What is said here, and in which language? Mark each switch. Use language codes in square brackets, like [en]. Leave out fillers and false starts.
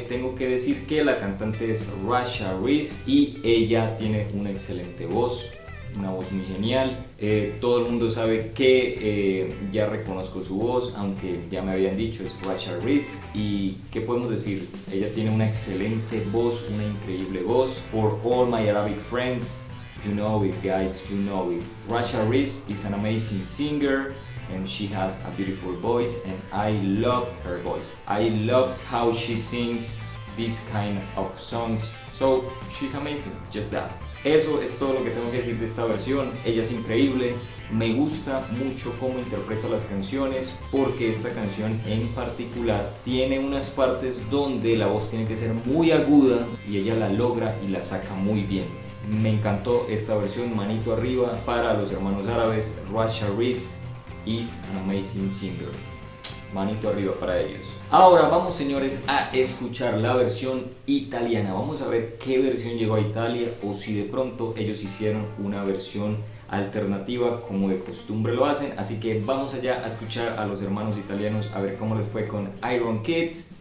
[es] Tengo que decir que la cantante es Rasha Reese y ella tiene una excelente voz, una voz muy genial. Todo el mundo sabe que ya reconozco su voz, aunque ya me habían dicho, es Rasha Reese. ¿Y qué podemos decir? Ella tiene una excelente voz, una increíble voz. [en] For all my Arabic friends, you know it, guys, you know it. Rasha Reese is an amazing singer and she has a beautiful voice, and I love her voice. I love how she sings this kind of songs. So she's amazing, just that. [es] Eso es todo lo que tengo que decir de esta versión. Ella es increíble, me gusta mucho cómo interpreta las canciones, porque esta canción en particular tiene unas partes donde la voz tiene que ser muy aguda y ella la logra y la saca muy bien. Me encantó esta versión, manito arriba para los hermanos árabes. [en] Rasha Reese is an amazing singer. [es] Manito arriba para ellos. Ahora vamos, señores, a escuchar la versión italiana. Vamos a ver qué versión llegó a Italia, o si de pronto ellos hicieron una versión alternativa como de costumbre lo hacen. Así que vamos allá a escuchar a los hermanos italianos, a ver cómo les fue con Iron Kid.